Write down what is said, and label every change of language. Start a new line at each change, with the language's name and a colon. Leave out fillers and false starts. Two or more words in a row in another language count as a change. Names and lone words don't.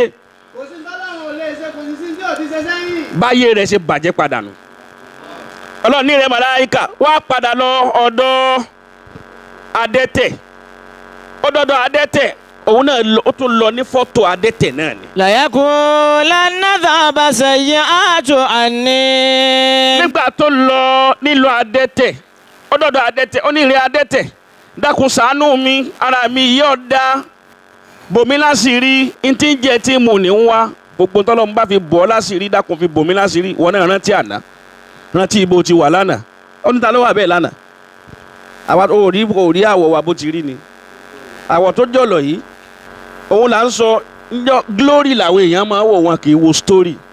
Yoruba: kò sí tọ́lọ́run ò lè ṣe kò sí tí ò ti ṣe sẹ́yìn. báyé rẹ̀ ṣe bàjẹ́ padà nù Ọlọ́run ní rẹ̀ màláíkà wá padà lọ ọ̀dọ̀ adẹ́tẹ̀ ọ̀dọ̀dọ̀ adẹ́tẹ̀ òun náà ó tún lọ ní fọ́tò adẹ́tẹ̀ náà ni.
Arabic: ليقولن ذهب السيئات عني.
Yoruba: nígbà tó lọ nílò adẹ́tẹ̀ ọ̀dọ̀dọ̀ adẹ́tẹ̀ ó ní ìrẹ́ adẹ́tẹ̀ dákun ṣàánú mi ara mi yóò dá bòmí láṣìírí ntí ń jẹ tí mo ní ń wá gbogbo tọ́lọ́mù bá fi bọ́ láṣìírí dákun fi bòmí láṣìírí wọn náà rántí àná rántí ibo ti wà lánàá ó ní ta ló wà bẹ́ẹ̀ lánàá àwa ò rí àwọ̀ wa bó ti rí ni àwọ̀ tó jọ̀lọ̀ yìí òun là ń sọ glory làwọn èèyàn máa wò wọn kì í wo story